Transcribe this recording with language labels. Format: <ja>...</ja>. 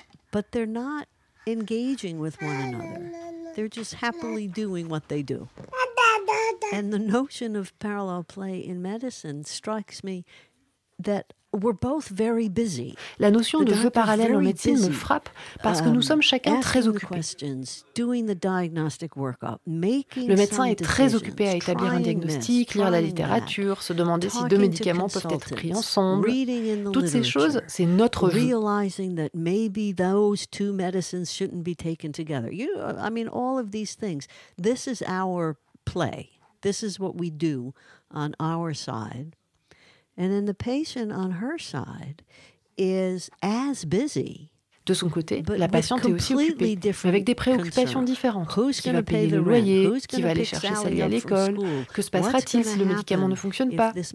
<en>But they're not engaging with one another. They're just happily doing what they do. And the notion of parallel play in medicine strikes me that we're both very busy.</en> <fr>La notion de jeu parallèle en médecine me frappe parce que nous sommes chacun très occupés. Le médecin est très occupé à établir un diagnostic, lire la littérature, se demander si 2 médicaments peuvent être pris ensemble. Toutes ces choses, c'est notre jeu.</fr> <en>Realizing that maybe those 2 medicines shouldn't be taken together. All of these things. This is our play. This is what we do on our side. And then the patient on her side is as busy.</en> <fr>De son côté, la patiente est aussi occupée, avec des préoccupations différentes. Qui va payer le loyer, qui va aller chercher Sally à l'école, que se passera-t-il si le médicament ne fonctionne pas?</fr>